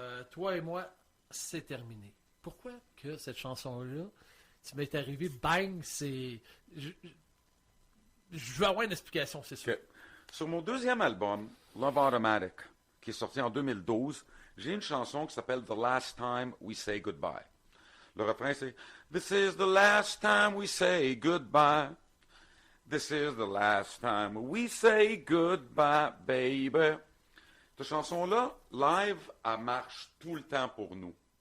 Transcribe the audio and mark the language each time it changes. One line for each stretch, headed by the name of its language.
French: Toi et moi, c'est terminé. Pourquoi que cette chanson-là, tu m'es arrivé, bang, c'est... Je veux avoir une explication, c'est sûr.
English: Okay.
French: Sur mon deuxième album, Love Automatic, qui est sorti en 2012, j'ai une chanson qui s'appelle The Last Time We Say Goodbye. Le refrain, c'est
English: This is the last time we say goodbye. This is the last time we say goodbye, baby.
French: Cette chanson-là, live, elle marche tout le temps pour nous.